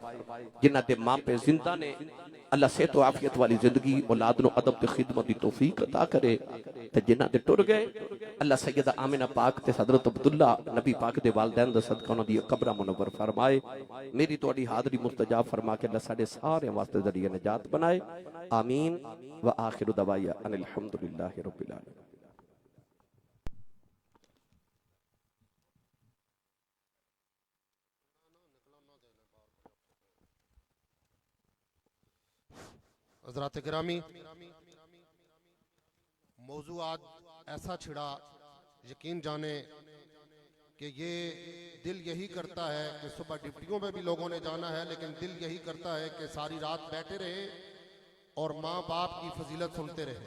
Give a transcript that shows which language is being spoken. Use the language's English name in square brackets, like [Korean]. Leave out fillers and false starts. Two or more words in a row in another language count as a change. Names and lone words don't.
[Punjabi] جنہاں دے ماں پے زندہ نیں، اللہ صحت و عافیت والی زندگی اولاد نوں ادب تے خدمت دی توفیق عطا کرے. تے جنہاں دے ٹر گئے، اللہ سیدہ آمنہ پاک تے حضرت عبداللہ نبی پاک دے والدین دا صدقہ انہاں دی قبر منور فرمائے. میری تہاڈی حاضری مستجاب فرما کے اللہ ساڈے سارے واسطے ذریعہ نجات بنائے. [Arabic] آمين وآخر دعوانا أن الحمد لله رب العالمين. [Urdu] حضرات گرامی، موضوع آج ایسا چھڑا، یقین جانے کہ یہ دل یہی کرتا ہے کہ صبح ڈپٹیوں میں بھی لوگوں نے جانا ہے، لیکن دل یہی کرتا ہے کہ ساری رات بیٹھے رہے اور ماں باپ کی فضیلت سنتے رہے.